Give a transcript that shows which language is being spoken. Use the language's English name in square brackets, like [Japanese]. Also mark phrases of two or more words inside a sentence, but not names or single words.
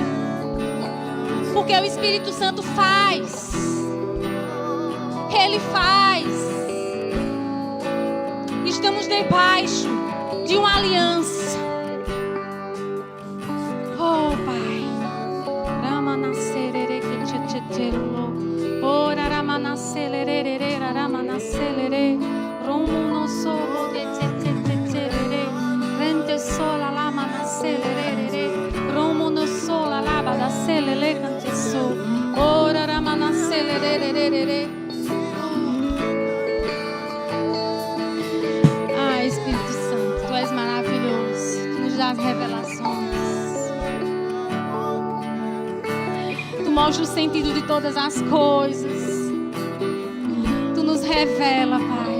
[Portuguese] Porque o Espírito Santo faz. Ele faz. Estamos debaixo de uma aliança. Oh, Pai. Ramanacerere que te terulou. Ora ramanacerere ramanacerere. Romo no solo de te rente sola la manacerere. Romo no sola la badacelele cante so. Ora ramanacerere. Espírito Santo, Tu és maravilhoso, Tu nos dás revelações, Tu mostra o sentido de todas as coisas, Tu nos revela, Pai.